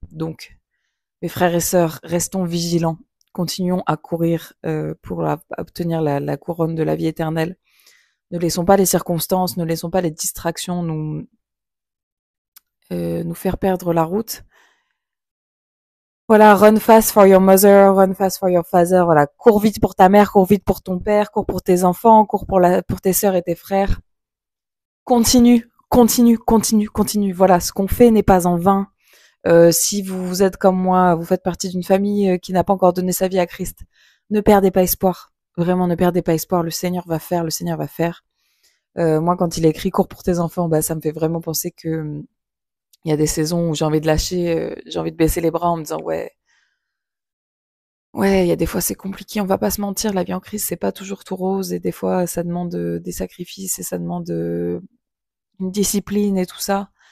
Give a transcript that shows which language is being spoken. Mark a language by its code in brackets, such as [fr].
[fr] Donc, mes frères et sœurs, restons vigilants. Continuons à courir pour obtenir la couronne de la vie éternelle. Ne laissons pas les circonstances, ne laissons pas les distractions nous faire perdre la route. [en] Voilà, run fast for your mother, run fast for your father. [fr] Voilà, cours vite pour ta mère, cours vite pour ton père, cours pour tes enfants, cours pour tes sœurs et tes frères. Continue, continue, continue, continue. Voilà, ce qu'on fait n'est pas en vain. Si vous êtes comme moi, vous faites partie d'une famille qui n'a pas encore donné sa vie à Christ, ne perdez pas espoir. Vraiment, ne perdez pas espoir. Le Seigneur va faire, le Seigneur va faire. Moi, quand il a écrit cours pour tes enfants, bah, ça me fait vraiment penser que il y a des saisons où j'ai envie de lâcher, j'ai envie de baisser les bras en me disant ouais, ouais, il y a des fois c'est compliqué, on va pas se mentir, la vie en Christ c'est pas toujours tout rose et des fois ça demande des sacrifices et ça demande une discipline et tout ça.